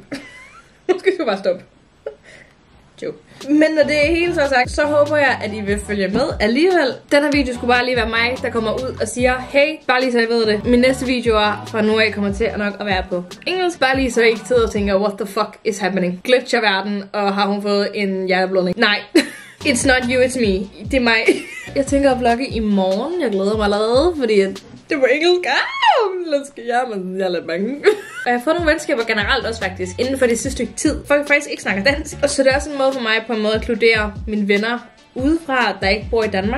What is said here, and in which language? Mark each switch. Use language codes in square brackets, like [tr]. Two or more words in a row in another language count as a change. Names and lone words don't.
[da] Nu skal jeg bare stoppe. Joke. Men når det hele så er sagt, så håber jeg, at I vil følge med alligevel. Den her video skulle bare lige være mig, der kommer ud og siger, hey, bare lige så jeg ved det. Mine næste videoer fra nu af kommer til at nok at være på engelsk. Bare lige så jeg ikke sidder og tænker, [en] what the fuck is happening? [da] Glitcher verden, og har hun fået en hjerteblødning? Nej. [en] It's not you, it's me. [da] Det er mig. Jeg tænker at vlogge i morgen. Jeg glæder mig allerede, fordi det var engelsk. Jeg er lidt bange. Og jeg har fået nogle venskaber generelt også faktisk, inden for det sidste stykke tid. Folk faktisk ikke snakker dansk. Og så det er også en måde for mig på en måde at inkludere mine venner udefra, der ikke bor i Danmark.